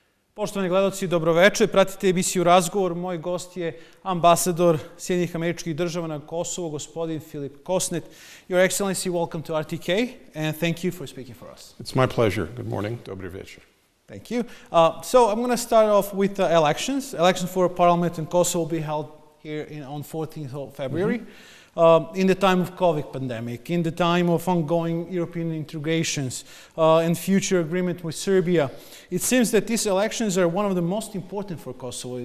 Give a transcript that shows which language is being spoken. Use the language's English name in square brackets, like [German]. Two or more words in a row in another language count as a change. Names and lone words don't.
[Serbian] Poštovani gledalci, dobroveče. Pratite emisiju Razgovor. Moj gost je ambasador Sjedinjenih Američkih Država na Kosovo, gospodin Filip Kosnet. [English] Your Excellency, welcome to RTK, and thank you for speaking for us. It's my pleasure. Good morning. [Serbian] Dobry večer. [English] Thank you. So I'm going to start off with the elections. Elections for Parliament in Kosovo will be held here on 14th of February. In the time of COVID pandemic, in the time of ongoing European integrations and future agreement with Serbia, it seems that these elections are one of the most important for Kosovo.